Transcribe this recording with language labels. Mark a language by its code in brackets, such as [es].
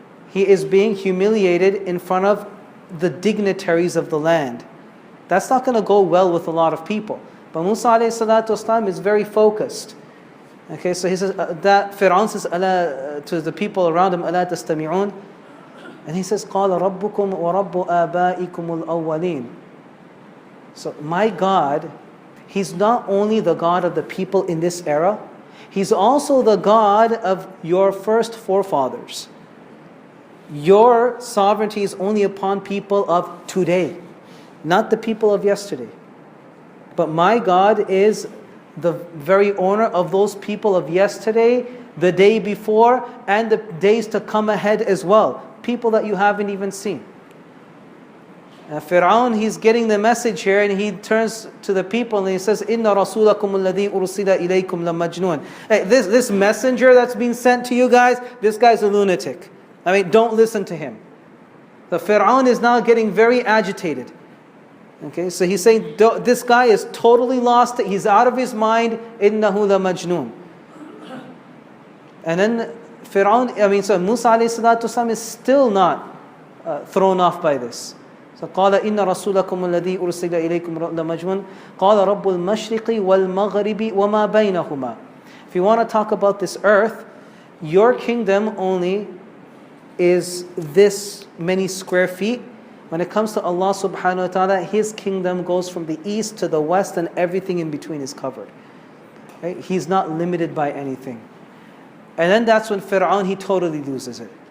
[en] he is being humiliated in front of the dignitaries of the land. That's not going to go well with a lot of people. But Musa alayhi salatu wasalam is very focused. Okay, so he says that Fir'aun says to the people around him, [ar] أَلَا تَسْتَمِعُونَ? [en] And he says, [ar] قَالَ رَبُّكُمْ وَرَبُّ آبَائِكُمُ الْأَوَّلِينَ. [en] So my God, He's not only the God of the people in this era, He's also the God of your first forefathers. Your sovereignty is only upon people of today, not the people of yesterday. But my God is the very owner of those people of yesterday, the day before, and the days to come ahead as well. People that you haven't even seen. Fir'aun, he's getting the message here, and he turns to the people and he says, [ar] "Inna rasulakum alladhi ursila ilaykum lamajnun." [en] Hey, this messenger that's being sent to you guys, this guy's a lunatic. I mean, don't listen to him. The Fir'aun is now getting very agitated. Okay, so he's saying, this guy is totally lost. He's out of his mind. [ar] Innahu la majnoon. [en] And then so Musa alayhi salatu wasalam is still not thrown off by this. So [ar] قال إن رسولكم الذي أرسل إليكم لمجنون قال رب المشرق والمغرب وما بينهما. [en] If you want to talk about this earth, your kingdom only is this many square feet. When it comes to Allah subhanahu wa ta'ala, His kingdom goes from the east to the west, and everything in between is covered. Right? He's not limited by anything. And then that's when Fir'aun, he totally loses it.